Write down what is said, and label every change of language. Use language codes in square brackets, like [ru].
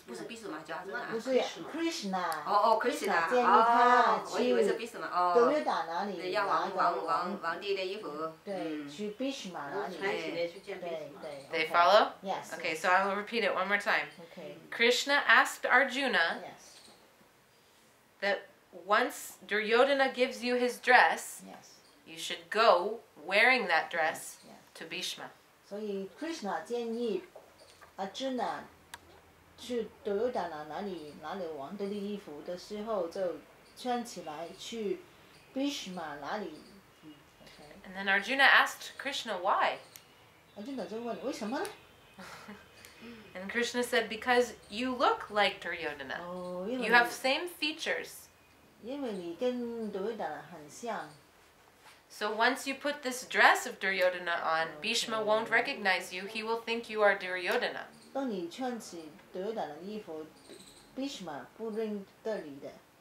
[zh] 不是 Bhishma 教阿朱娜。不是 Krishna。哦 Krishna 建议他我以为是去 Bhishma 杜约旦哪里要拿个皇帝的衣服。对，去 Bhishma 哪里？对对。 [en] They follow? Yes. Okay, so I will repeat it one more time. OK. Krishna asked Arjuna Yes. that once Duryodhana gives you his dress, Yes. you should go wearing that dress Yes. to Bhishma. [zh] 所以 Krishna 建议 Arjuna 去杜约旦哪里拿了皇帝的衣服的时候，就穿起来去 Bhishma 哪里。 [en] And then Arjuna asked Krishna why. [zh] Arjuna 就问为什么呢？ [en] And Krishna said, because you look like Duryodhana. [zh] 哦，因为 [en] You have same features. [zh] 因为你跟杜约旦很像。 [en] So once you put this dress of Duryodhana on, Bhishma won't recognize you. He will think you are Duryodhana. [zh] 当你穿起杜约旦的衣服 ，Bhishma 不认得你的。